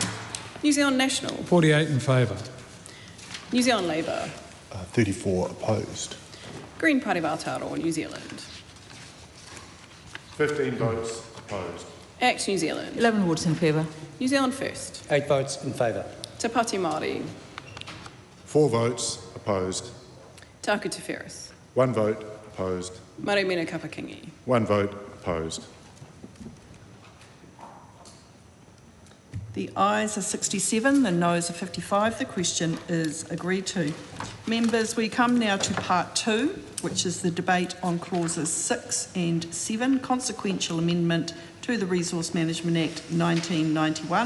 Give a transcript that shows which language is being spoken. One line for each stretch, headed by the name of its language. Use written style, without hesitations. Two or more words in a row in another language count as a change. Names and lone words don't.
English: New Zealand National. 48 in favour. New Zealand Labour. 34 opposed. Green Party of Aotearoa, New Zealand. 15 votes opposed. ACT New Zealand. 11 votes in favour. New Zealand First. 8 votes in favour. Te Pāti Māori. 4 votes opposed. Tāku Te Whereas. 1 vote opposed. Marumino Kapakingi. 1 vote opposed. The ayes are 67, the noes are 55. The question is agreed to. Members, we come now to part 2, which is the debate on clauses 6 and 7, consequential amendment to the Resource Management Act 1991.